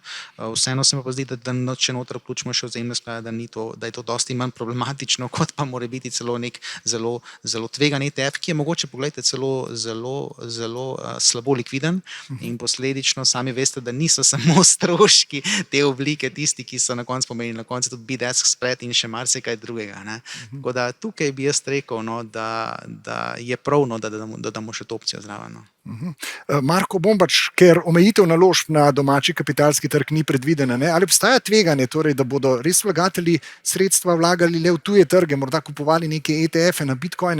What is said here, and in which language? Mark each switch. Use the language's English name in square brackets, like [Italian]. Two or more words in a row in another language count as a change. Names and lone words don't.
[Slovenian] Vseeno se mi pa zdi, da če noter vključimo še ozemne sklade, da je to dosti manj problematično, kot pa mora biti celo nek zelo, zelo tvegan ETF, ki je mogoče, poglejte, zelo slabo likviden in posledično sami veste, da niso samo stroški te oblike tisti, ki so na koncu pomenili, na koncu tudi [English] bid-ask spread [Slovenian] in še marsikaj drugega. Ne. Tako da tukaj bi jaz rekel, no, da je prav, no, da damo še to opcijo zraven. No. Marko Bombač, ker omejitev naložb na domači kapitalski trg ni predvidena, ne? Ali obstaja tveganje, torej, da bodo res vlagatelji sredstva vlagali le v tuje trge, morda kupovali neke ETF-e na bitcoine?